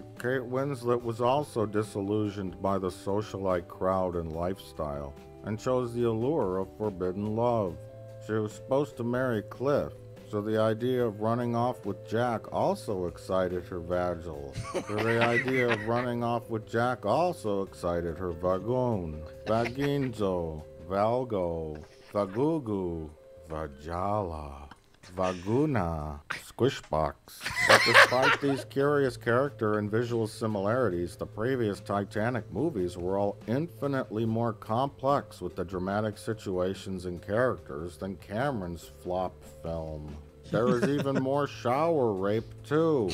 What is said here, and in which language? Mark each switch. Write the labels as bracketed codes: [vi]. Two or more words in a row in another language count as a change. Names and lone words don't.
[en] Kate Winslet was also disillusioned by the socialite crowd and lifestyle, and chose the allure of forbidden love. She was supposed to marry Cliff, so the idea of running off with Jack also excited her vagal. So the idea of running off with Jack also excited her vagoon, vaginzo, valgo, vagugu, vajala, vaguna, squishbox. But despite these curious character and visual similarities, the previous Titanic movies were all infinitely more complex with the dramatic situations and characters than Cameron's flop film. There was even more shower rape, too.